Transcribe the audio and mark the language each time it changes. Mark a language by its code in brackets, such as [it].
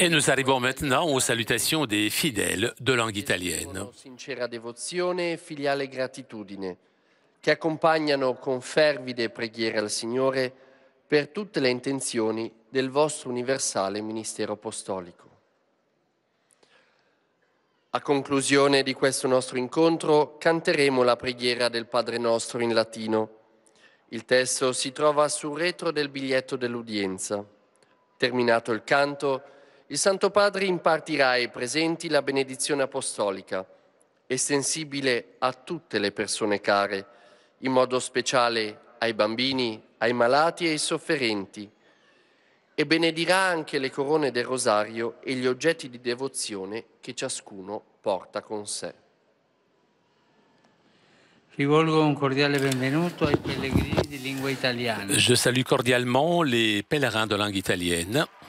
[fr] Et nous arrivons maintenant aux salutations des fidèles de langue italienne. [it] sincera devozione e filiale gratitudine, che accompagnano con fervide preghiere al Signore per tutte le intenzioni del vostro universale ministero apostolico. A conclusione di questo nostro incontro canteremo la preghiera del Padre Nostro in latino. Il testo si trova sul retro del biglietto dell'udienza. Terminato il canto, il Santo Padre impartirà ai presenti la benedizione apostolica, estensibile a tutte le persone care, in modo speciale ai bambini, ai malati e ai sofferenti, e benedirà anche le corone del rosario e gli oggetti di devozione che ciascuno porta con sé. Rivolgo un cordiale benvenuto ai pellegrini di lingua italiana. [fr] Je salue cordialement les pèlerins de langue italienne.